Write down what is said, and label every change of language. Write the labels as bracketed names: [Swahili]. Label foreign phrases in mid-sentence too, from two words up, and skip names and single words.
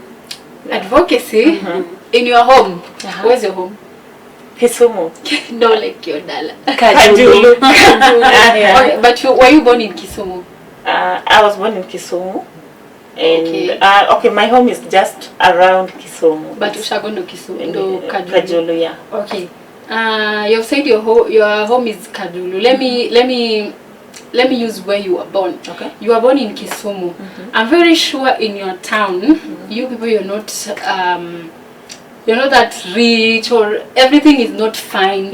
[English] Advocacy in your home. Where's your home? Kisumu. No, like your Dala. Kajulu. Okay, but were you born in Kisumu? I was born in Kisumu. And okay, my home is just around Kisumu. [Swahili] But ushagondo Kisumu ndo Kajulu. [English] Kajulu, yeah. Okay. You've said your home is Kajulu. Let me use where you were born. Okay. You were born in Kisumu. I'm very sure in your town, you people, you're not that rich, or everything is not fine.